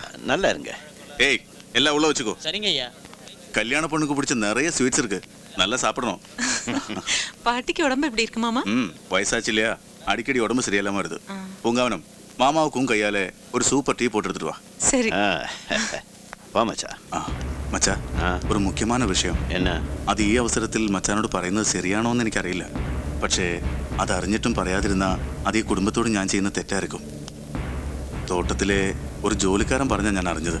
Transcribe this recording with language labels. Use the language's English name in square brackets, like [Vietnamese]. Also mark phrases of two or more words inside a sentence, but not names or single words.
[Tamil] நல்லா இருங்க ஏய் எல்லாம் உள்ள வச்சுக்கோ. சரிங்க ஐயா. கல்யாண பொண்ணுக்கு பிடிச்ச நிறைய ஸ்வீட்ஸ் இருக்கு, நல்லா சாப்பிடணும். பாட்டிக்கு உடம்பு எப்படி இருக்கு மாமா? வயசாச்சு இல்லையா, அடிக்கடி உடம்பு சரியில்லாம வருது. பூங்காவனம் மாமாவுக்கும் கையால ஒரு [English] super tea [Tamil] போட்டு எடுத்துட்டு வா. சரி. ஆ, [Malayalam] വാ മച്ചാ. മച്ചാ, ഒരു മുഖ്യമായ വിഷയം. എന്നാ? അത് ഈ അവസരത്തിൽ മച്ചാനോട് പറയുന്നത് ശരിയാണോ എന്ന് എനിക്കറിയില്ല. പക്ഷേ അത് അറിഞ്ഞിട്ടും പറയാതിരുന്ന അത് ഈ കുടുംബത്തോട് ഞാൻ ചെയ്യുന്ന തെറ്റായിരിക്കും. തോട്ടത്തിലെ ഒരു ജോലിക്കാരൻ പറഞ്ഞാൽ ഞാൻ അറിഞ്ഞത്.